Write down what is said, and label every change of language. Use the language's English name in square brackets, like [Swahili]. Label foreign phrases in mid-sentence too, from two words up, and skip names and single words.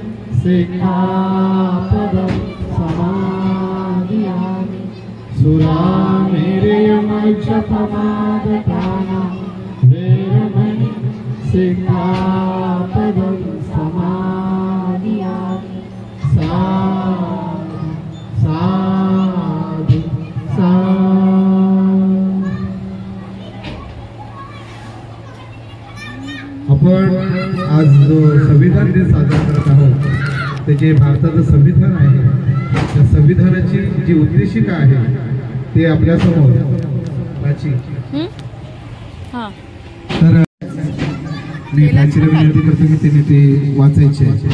[Pali] सिक्खापदं समाधियामि सुरामेरयमज्जपमाददाना वेरमणि सिक्खापदं समाधियामि साधु साधु आपण [Marathi] आज जो संविधान दिन साजरा करत आहोत ते जे भारताचं संविधान आहे त्या संविधानाची जी उद्देशिका आहे ते आपल्या समोर तर मी प्राचीला विनंती करतो की त्यांनी ते वाचायचे